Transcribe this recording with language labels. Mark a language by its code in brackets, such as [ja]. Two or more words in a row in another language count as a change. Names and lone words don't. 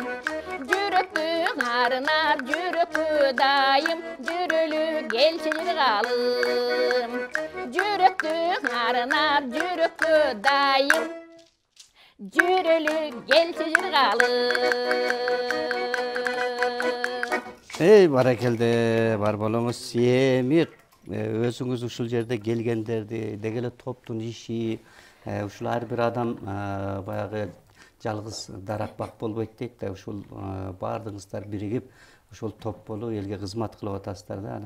[kk] Жүректің арынап жүрекке дайым, жүрелі келші жырғалым. Жүректің арынап жүрекке дайым, жүрелі келші жырғалым. [ky] Баракелде, бар болуңуз. Эми өзүңүз ушул жерде келгендерди, деги эле топтун иши, ушул ар бир адам баягы жалгыз даракбак болбойт дейт да, ушул баардыгыңыздар биригип, ушул топ болуп элге кызмат кылып атасыздар да.